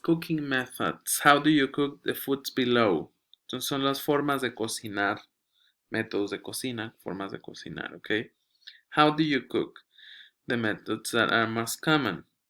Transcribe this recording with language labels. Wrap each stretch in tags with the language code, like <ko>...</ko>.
<en>Cooking methods. How do you cook the foods below?</en> <es>Entonces son las formas de cocinar, métodos de cocina, formas de cocinar, ¿ok?</es> <en>How do you cook? The methods that are most common.</en>